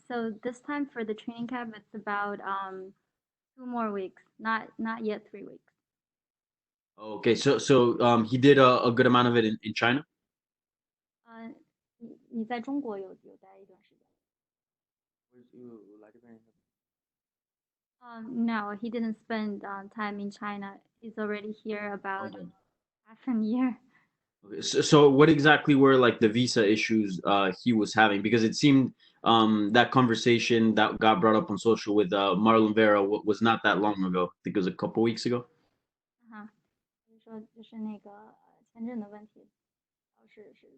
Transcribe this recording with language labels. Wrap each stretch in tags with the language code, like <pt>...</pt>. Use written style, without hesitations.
<en>So this time for the training camp, it's about 2 more weeks, not yet 3 weeks. Okay, so he did a good amount of it in China?</en> <zh>你在中国有待一段时间？我来这边。</zh> <en>No, he didn't spend time in China. He's already here about Okay. half a year. Okay, so what exactly were like the visa issues he was having? Because it seemed that conversation that got brought up on social with Marlon Vera was not that long ago. I think it was a couple weeks ago.</en> <zh>就是说就是那个签证的问题，是</zh>